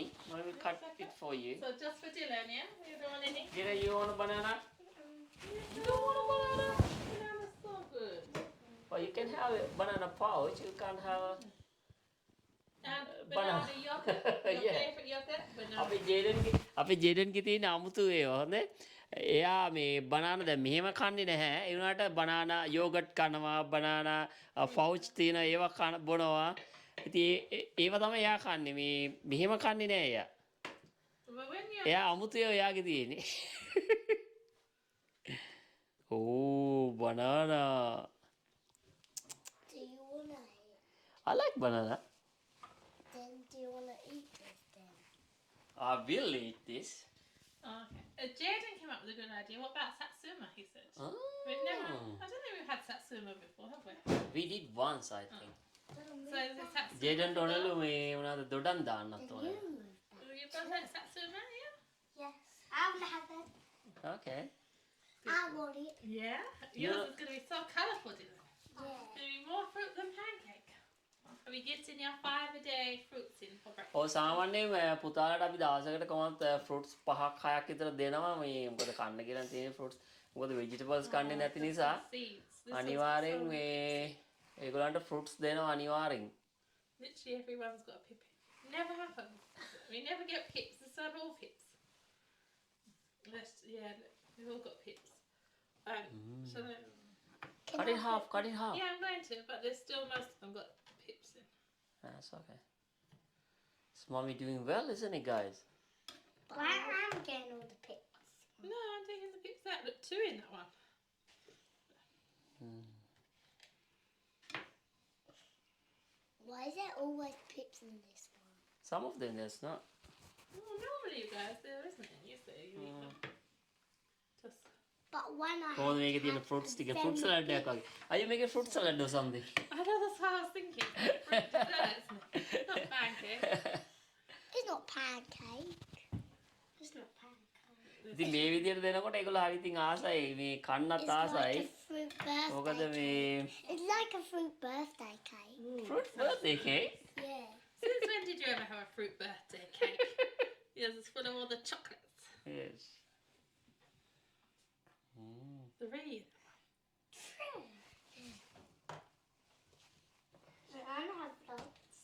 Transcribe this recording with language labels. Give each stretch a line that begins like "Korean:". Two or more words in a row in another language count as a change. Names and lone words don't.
English: Mommy will cut it for you. So just for Dylan, yeah? You don't want any? Dylan, you want a banana? You don't want a banana? Banana's so good. Well, you can have a banana pouch. You can't have a... And banana. banana yogurt. Your Yeah. favourite yogurt? Banana.
Sinhala: අපේ ජේඩන්ගේ තියෙන අමුතු ඒවා හොඳේ. එයා මේ බනානා දැන් මෙහෙම කන්නේ නැහැ. ඒ වුණාට
English: banana yogurt
Sinhala: කනවා,
English: banana pouch
Sinhala: තියෙන ඒවා කන බොනවා. ඉතින් ඒවා තමයි එයා කන්නේ. මේ මෙහෙම කන්නේ නැහැ එයා.
English: But when you're...
Sinhala: එයා අමුතු ඒවා එයාගේ තියෙන්නේ. ඕ banana.
English: Do you want to eat? I like banana. Then do you want to eat this then? I will eat this. Oh, okay. Jayden came up with a good idea. What about satsuma, he said. We've never... I don't think we've had satsuma before, have we? We did once, I think. So is it satsuma?
Sinhala: ජේඩන් ටොනලු මේ මොනවාද දොඩම් දාන්නත් ඕනේ.
English: You've got that satsuma, yeah? Yes. I want to have it. Okay. I want it. Yeah? Yours is going to be so colourful, Dylan. Yeah. It's going to be more fruit than pancake. Are we getting your 5-a-day fruits in for breakfast?
Sinhala: ඔව් සාමාන්‍යයෙන් පුතාලට අපි දවසකට කොහොමද ෆෘට්ස් 5ක් 6ක් විතර දෙනවා මේ මොකද කන්න කියලා තියෙන ෆෘට්ස් මොකද ভেජිටබල්ස් කන්නේ නැති නිසා
English: Seeds. This
Sinhala: අනිවාර්යෙන්
English: one's so
Sinhala: මේ
English: good.
Sinhala: ඒගොල්ලන්ට ෆෘට්ස් දෙනවා අනිවාර්යෙන්.
English: Literally everyone's got a pip. Never happens. We never get pips. This are all pips. Yeah, look, we've all got pips. So Cut it half, cut it half. yeah, I'm going to, but there's still most of them got pips in. That's okay. Is mommy doing well, isn't it, guys? But I'm getting all the pics. No, I'm taking the pips out. Look, 2 in that one. Why is there always pips in this one? Some of them there's not. Oh, normally, you guys, there isn't any, is there? You eat them. Just... But when I
Sinhala: කොහොමද මේකේ තියෙන ෆෘට්ස් ටික
English: fruit salad
Sinhala: එකක් වගේ.
English: Are you making fruit salad or something? I know, that's what I was thinking. Fruit salad, isn't it? Not pancake. It's not pancake. It's not pancake.
Sinhala: ඉතින් මේ විදියට දෙනකොට ඒගොල්ලෝ හරි ඉතින් ආසයි මේ කන්නත්
English: It's like
Sinhala: ආසයි.
English: a fruit birthday.
Sinhala: මොකද මේ
English: It's like a fruit birthday cake. fruit birthday cake. Yeah. Since when did you ever have a fruit birthday cake? Yes, it's full of all the chocolates. Yes. The real. I don't have lots.